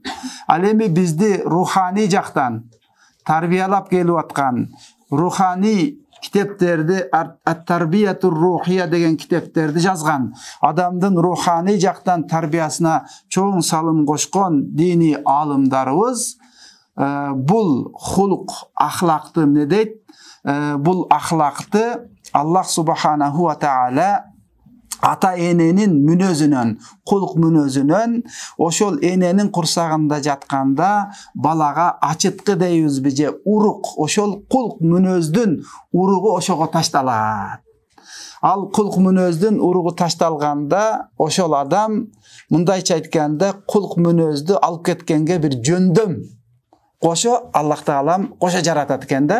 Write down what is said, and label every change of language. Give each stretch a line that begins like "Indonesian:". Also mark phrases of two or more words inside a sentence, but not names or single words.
Kyrgyz: Ал эми бизди руханий жактан тарбиялап келип аткан руханий китептерди, ат-тарбиятур рухия деген китептерди жазган, адамдын руханий жактан тарбиясына чоң салым кошкон диний алымдарыбыз бул хулук, ахлакты эмне дейт? Бул ахлакты
Arabic: الله سبحانه وتعالى
Kyrgyz: ата эненин мүнөзүнөн, кулк мүнөзүнөн, ошол эненин курсагында жатканда балага ачыткы дейбизби же урук, ошол кулк мүнөздүн уругу ошого ташталат. Ал кулк мүнөздүн уругу ташталганда ошол адам мындайча айтканда кулк мүнөздү алып кеткенге бир жөндөм кошо Аллах Таалам кошо жаратат экен да.